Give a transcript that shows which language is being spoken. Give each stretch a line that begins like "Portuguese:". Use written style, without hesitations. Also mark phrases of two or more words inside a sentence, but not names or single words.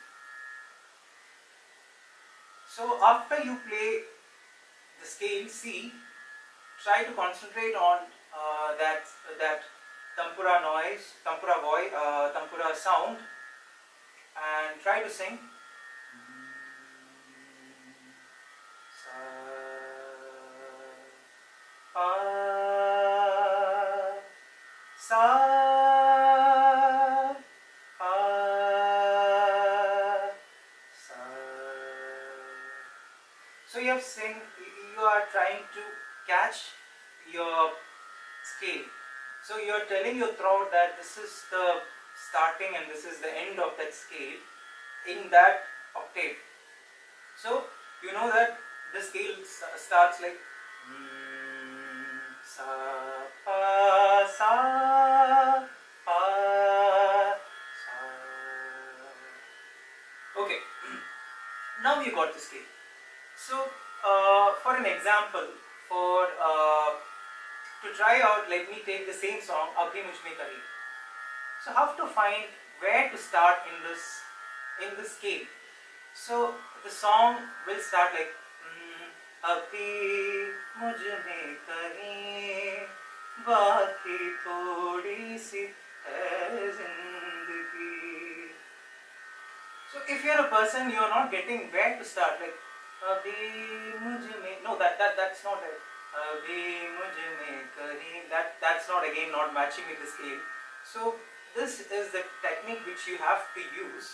English: So after you play the scale C, try to concentrate on that tampura noise, tampura voice, tampura sound, and try to sing. Sa, pa, sa. So you are trying to catch your scale. So you are telling your throat that this is the starting and this is the end of that scale in that octave. So you know that the scale starts like sa, pa, sa, pa, sa. Okay, now you got the scale. So for an example, to try out, let me take the same song, Abhi Mujh Mein Kahin. So how to find where to start in the scale. So the song will start like
Hindi: अभी मुझ में कहीं, बाकी थोड़ी सी है ज़िंदगी.
English: So if you are a person, you are not getting where to start, like Abhi Mujh Mein, no, that's not it. Abhi Mujh Mein Kahin, that's not, again, not matching with the scale. So this is the technique which you have to use.